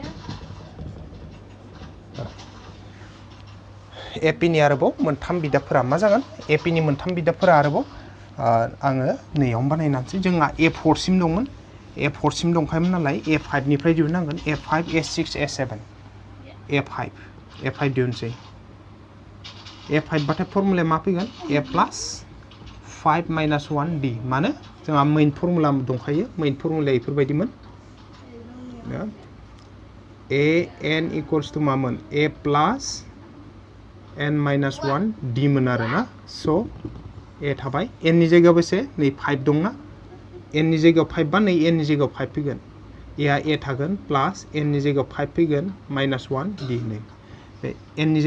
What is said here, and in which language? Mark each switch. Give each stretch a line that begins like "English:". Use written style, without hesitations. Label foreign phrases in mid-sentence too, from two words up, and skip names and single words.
Bodo: एपिनि आरोबाव मोनथाम बिदाफोरा मा जागोन एपिनि मोनथाम बिदाफोरा आरोबाव आङो नैयावनो बानायनानैसै जोंहा A4 सिम दंमोन A4 सिम दंखायोमोन नालाय A5 निफ्राय दिहुननांगोन A5 A6 A7 A5 दिहुनसै A5 बाथाय फर्मुलाया मा फैगोन
English: A plus 5 minus 1 D
Bodo: मानो जोंहा
English: main formula
Bodo: दंखायो
English: main formula
Bodo: बेफोरबायदिमोन
English: A n equals to
Bodo: मामोन
English: A plus n minus 1 D
Bodo: मोन आरोना स' A थाबाय n नि जायगायाव बेसे नै 5 दंना n नि जायगायाव 5 बा नै n नि जायगायाव 5 फैगोन A थागोन प्लास n नि जायगायाव 5 फैगोन माइनास 1 D नै बे n नि